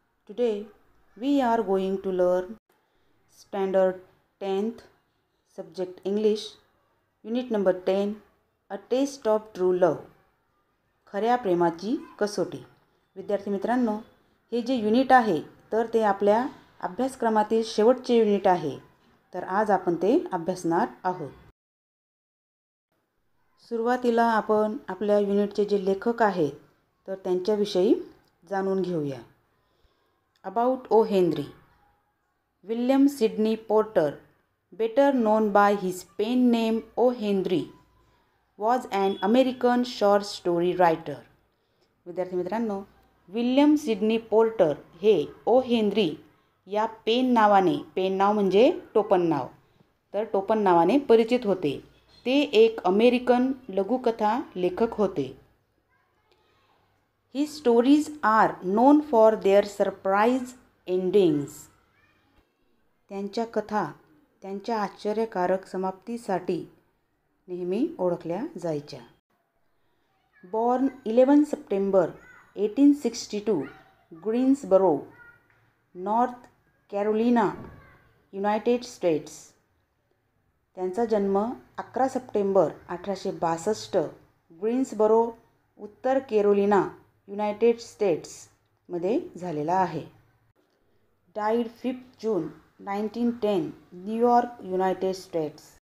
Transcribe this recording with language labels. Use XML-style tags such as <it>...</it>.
<en>Today we are going to learn Standard 10th Subject English Unit number 10 A Taste of True Love.</en> <mr>खऱ्या प्रेमाची कसोटी. विद्यार्थी मित्रांनो, हे जे युनिट आहे तर ते आपल्या अभ्यासक्रमातील शेवटचे युनिट आहे. तर आज आपण ते अभ्यासणार आहोत. सुरुवातीला आपण आपल्या युनिटचे जे लेखक आहेत तर त्यांच्याविषयी जाणून घेऊया.</mr> <en>About O Henry. William Sidney Porter, better known by his pen name O. Henry, was an American short story writer.</en> <mr>विद्यार्थी मित्रांनो, विल्यम सिडनी पोर्टर हे ओ हेनरी या पेन नाव म्हणजे टोपण नाव, तर टोपण नावाने परिचित होते. ते एक अमेरिकन लघुकथा लेखक होते.</mr> <en>His stories are known for their surprise endings.</en> <mr>त्यांच्या कथा त्यांच्या आश्चर्यकारक समाप्तीसाठी नेहमी ओळखल्या जायच्या.</mr> <en>Born 11 September 1862, Greensboro, North Carolina, United States.</en> <mr>त्यांचा जन्म 11 सप्टेंबर 1862 ग्रीन्सबरो, उत्तर कॅरोलिना, युनायटेड स्टेट्समध्ये झालेला आहे.</mr> <en>Died 5 June 1910, New York, United States.</en>